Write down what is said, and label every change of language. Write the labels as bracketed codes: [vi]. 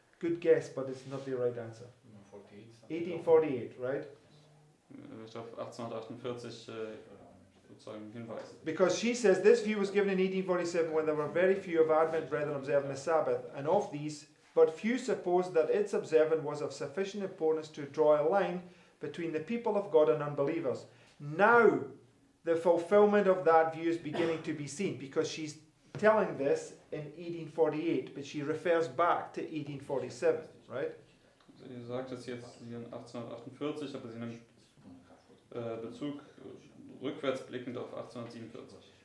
[en] Good guess, but it's not the right answer. 1848, right? [de] Ich auf 1848 sozusagen hinweisen. [en] Because she says this view was given in 1847 when there were very few of Advent brethren observing the Sabbath, and of these, but few supposed that its observance was of sufficient importance to draw a line between the people of God and unbelievers. Now, the fulfillment of that view is beginning to be seen, because she's telling this in 1848, but she refers back to 1847, right? [de] Sie sagt es jetzt hier in 1848, aber sie nimmt Bezug rückwärts blickend auf 1847.